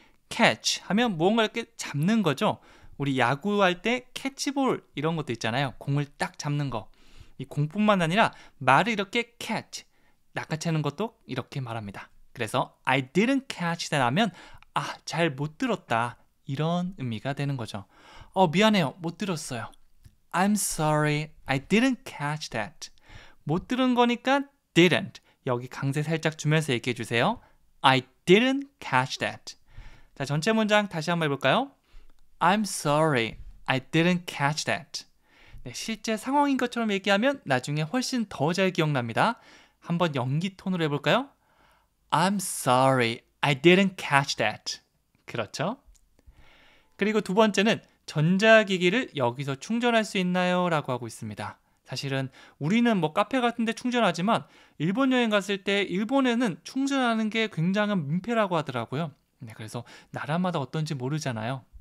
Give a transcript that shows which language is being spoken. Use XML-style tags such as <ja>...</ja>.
<ko>catch 하면 무언가를 이렇게 잡는 거죠. 우리 야구할 때 캐치볼 이런 것도 있잖아요. 공을 딱 잡는 거. 이 공뿐만 아니라 말을 이렇게 catch, 낚아채는 것도 이렇게 말합니다. 그래서</ko> <en>I didn't catch that</en> <ko>하면 잘 못 들었다 이런 의미가 되는 거죠. 미안해요. 못 들었어요.</ko> <en>I'm sorry, I didn't catch that.</en> <ko>못 들은 거니까 didn't. 여기 강세 살짝 주면서 얘기해 주세요.</ko> <en>I didn't catch that.</en> <ko>자, 전체 문장 다시 한번 해볼까요?</ko> <en>I'm sorry, I didn't catch that.</en> <ko>네, 실제 상황인 것처럼 얘기하면 나중에 훨씬 더 잘 기억납니다. 한번 연기 톤으로 해볼까요?</ko> <en>I'm sorry, I didn't catch that.</en> <ko>그렇죠? 그리고 두 번째는 전자기기를 여기서 충전할 수 있나요? 라고 하고 있습니다. 사실은 우리는 뭐 카페 같은 데 충전하지만 일본 여행 갔을 때 일본에는 충전하는 게 굉장한 민폐라고 하더라고요. 네, 그래서 나라마다 어떤지 모르잖아요.</ko>